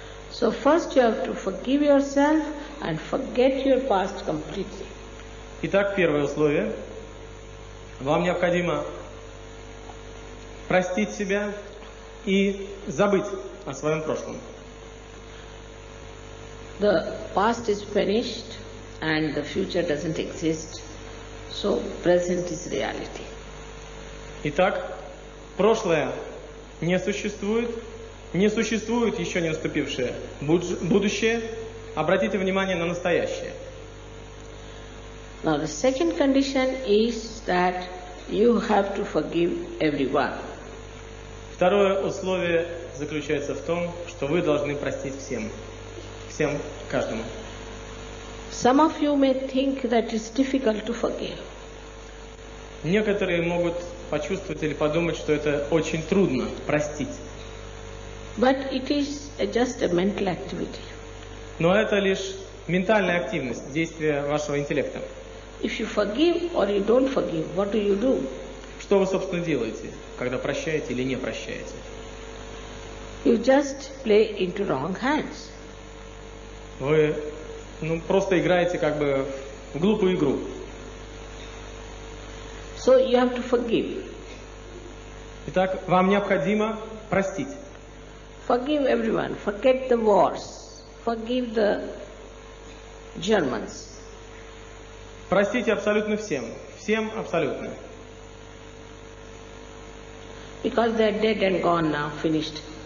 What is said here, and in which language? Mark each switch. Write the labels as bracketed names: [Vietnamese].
[English] So first you have to forgive yourself and forget your past completely. [Russian] Итак, первое условие. Вам необходимо простить себя и забыть о своем прошлом. [English] The past is finished and the future doesn't exist, so present is reality. [Russian] Итак, прошлое не существует еще не наступившее будущее. Обратите внимание на настоящее. [English] Now the second condition is that you have to forgive everyone. [Russian] Второе условие заключается в том, что вы должны простить всем, каждому. [English] Some of you may think that it's difficult to forgive. [Russian] Некоторые могут почувствовать или подумать, что это очень трудно простить. [English] But it is just a mental activity. [Russian] Но это лишь ментальная активность, действие вашего интеллекта. [English] If you forgive or you don't forgive, what do you do? [Russian] Что вы, собственно, делаете, когда прощаете или не прощаете? [English] You just play into wrong hands. [Russian] Вы просто играете как бы в глупую игру. [English] So you have to forgive. [Russian] Итак, вам необходимо простить. [English] Forgive everyone. Forget the wars. Forgive the Germans. [Russian] Простите абсолютно всем. Всем абсолютно. [English] Because they are dead and gone now, finished.